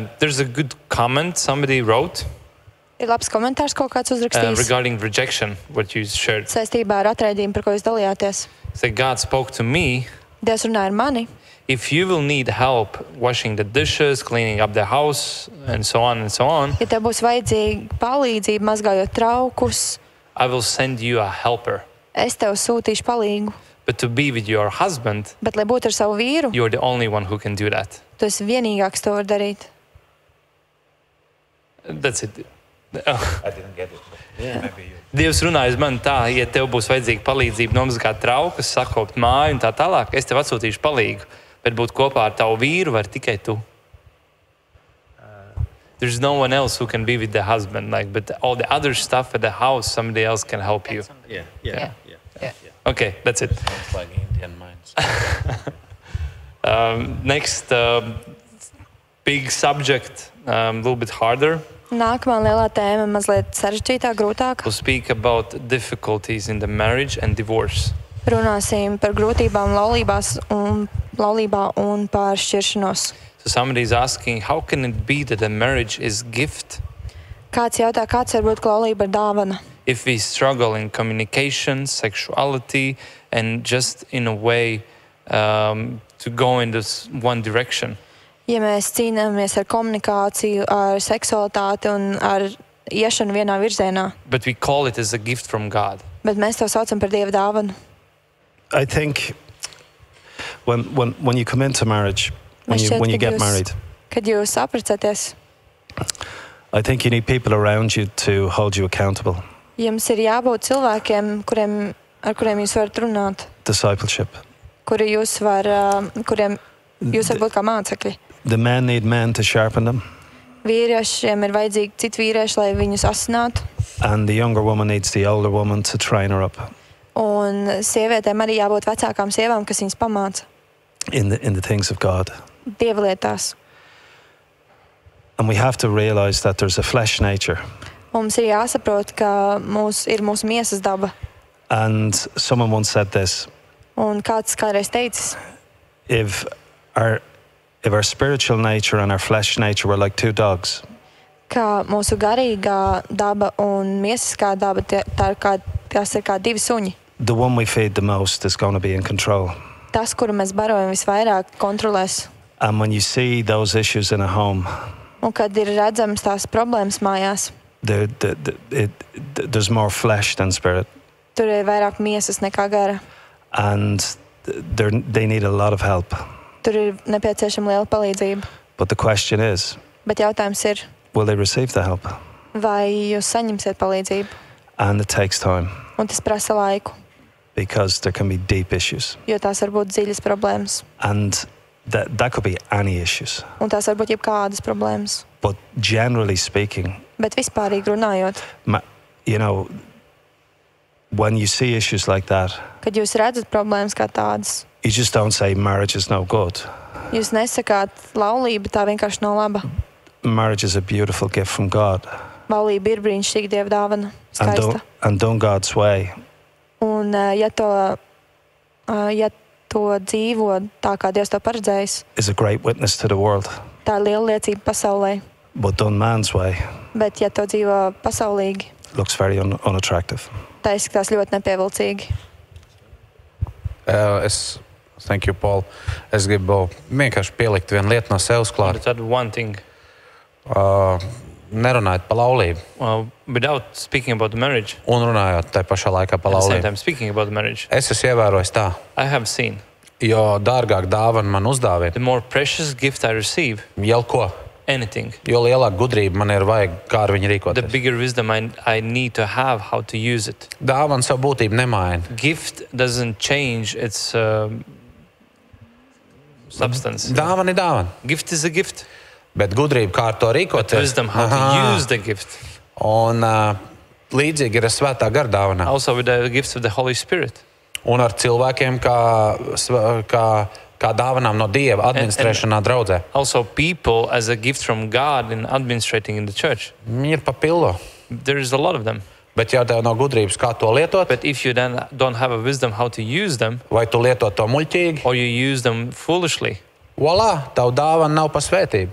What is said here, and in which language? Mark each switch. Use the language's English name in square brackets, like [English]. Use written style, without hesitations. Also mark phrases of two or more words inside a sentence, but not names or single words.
[English] There's a good comment somebody wrote [Latvian] Ir labs komentārs, ko kāds uzrakstījis [English] regarding rejection, what you shared. [Latvian] saistībā ar atraidījumu, par ko jūs dalījāties. [English] Say, God spoke to me. [Latvian] Dievs runāja ar mani. [English] If you will need help washing the dishes, cleaning up the house, and so on and so on, [Latvian] Ja tev būs vajadzīga palīdzība, mazgājot traukus, [English] I will send you a helper. [Latvian] es tev sūtīšu palīgu. [English] But to be with your husband, [Latvian] Bet, lai būtu ar savu vīru, [English] you're the only one who can do that. [Latvian] tu esi vienīgāks to var darīt. [English] That's it. I didn't get it. [Latvian] Dievs runāja uz mani tā, ja tev būs vajadzīga palīdzība nomazgāt traukus, sakopt māju un tā tālāk, es tev atsūtīšu palīgu. Bet būt kopā ar tavu vīru var tikai tu. [English] There's no one else who can be with the husband, but all the other stuff at the house, somebody else can help you. Yeah. Okay, that's it. It's like Indian minds. Next big subject, a little bit harder. [Latvian] Nākamā lielā tēma mazliet sarežģītāk, grūtāk. [English] We'll speak about difficulties in the marriage and divorce. [Latvian] Runāsim par grūtībām laulībā un par šķiršanos. [English] So somebody is asking, how can it be that a marriage is gift [Latvian] Kāds jautā, kāds var būt laulība ar dāvana? [English] if we struggle in communication, sexuality, and just in a way to go in this one direction? [Latvian] Ja mēs cīnāmies ar komunikāciju, ar seksualitāti un ar iešanu vienā virzienā, [English] But we call it as a gift from God. [Latvian] bet mēs to saucam par Dieva dāvanu. [English] I think when you come into marriage, when [Latvian] Man [English] you [Latvian] šķiet, [English] get married, [Latvian] Kad jūs apprecēties, [English] I think you need people around you to hold you accountable. [Latvian] jums ir jābūt cilvēkiem, ar kuriem jūs varat runāt, [English] Discipleship. [Latvian] kuriem jūs varat būt kā mācekļi. [English] The men need men to sharpen them, [Latvian] Vīriešiem ir vajadzīgi citi vīrieši, lai viņus asinātu, [English] and the younger woman needs the older woman to train her up [Latvian] un sievietēm arī jābūt vecākām sievām, kas viņas pamāca [English] in the things of God. [Latvian] Dieva lietās. [English] And we have to realize that there's a flesh nature. [Latvian] Mums ir jāsaprot, ka ir mūsu miesas daba. [English] And someone once said this, [Latvian] Un kāds kādreiz teicis, [English] if our spiritual nature and our flesh nature were like two dogs, [Latvian] ka mūsu garīgā daba un miesiskā daba tās ir kā divi suņi. [English] the one we feed the most is going to be in control. [Latvian] Tas, kuru mēs barojam visvairāk, kontrolēs. [English] And when you see those issues in a home, [Latvian] Un kad ir redzams tās problēmas mājās, [English] there's more flesh than spirit. [Latvian] tur ir vairāk miesas nekā gara. [English] And they need a lot of help. [Latvian] Tur ir nepieciešama liela palīdzība. [English] But the question is, [Latvian] Bet jautājums ir, [English] will they receive the help? [Latvian] vai jūs saņemsiet palīdzību? [English] And it takes time [Latvian] Un tas prasa laiku, [English] because there can be deep issues. [Latvian] jo tās var būt dziļas problēmas. [English] And that could be any issues. [Latvian] Un tās var būt jebkādas problēmas. [English] But generally speaking, [Latvian] Bet vispārīgi runājot, [English] when you see issues like that, [Latvian] kad jūs redzat problēmas kā tādas, [English] you just don't say marriage is no good. [Latvian] jūs nesakāt, laulība tā vienkārši nav laba. [English] Marriage is a beautiful gift from God. [Latvian] Laulība ir brīnišķīga Dieva dāvana, skaista. [English] And done God's way, [Latvian] Un ja to dzīvo tā, kā Dievs to paredzējis, [English] is a great witness to the world. [Latvian] tā ir liela liecība pasaulē. [English] But done man's way [Latvian] Bet ja to dzīvo pasaulīgi, [English] looks very unattractive. [Latvian] tā izskatās ļoti nepievilcīgi. [English] Thank you, Paul. [Latvian] Es gribu vienkārši pielikt vienu lietu no sevis klāt. [English] But that one thing, [Latvian] Nerunājot par laulību [English] without speaking about the marriage, [Latvian] un runājot tajā pašā laikā par [English] at the same [Latvian] laulību. [English] time speaking about the marriage, [Latvian] Es esmu ievērojis tā, [English] I have seen [Latvian] jo dārgāk dāvana man uzdāvina [English] the more precious gift I receive, [Latvian] jau ko. [English] anything. [Latvian] Jo lielāka gudrība man ir vajag, kā ar viņu [English] The [Latvian] rīkoties. [English] bigger wisdom I need to have how to use it. [Latvian] Dāvana savu būtību nemaina. [English] Gift doesn't change its substance. [Latvian] Dāvana ir dāvana. [English] Gift is a gift. [Latvian] Bet gudrība, kā ar to rīkoties, [English] Wisdom how to use the gift. [Latvian] un līdzīgi ir ar svētā gara dāvanā. [English] Also with the gifts of the Holy Spirit. [Latvian] Un ar cilvēkiem, kā dāvanām no Dieva administrēšanā draudzē. [English] Also people as a gift from God in administrating in the church. [Latvian] Viņi ir pa pillo. [English] There is a lot of them. [Latvian] Bet ja tev nav gudrības, kā to lietot, [English] But if you then don't have a wisdom how to use them, [Latvian] vai tu lieto to muļķīgi, [English] or you use them foolishly, [Latvian] volā, tavu dāvana nav pa svētību.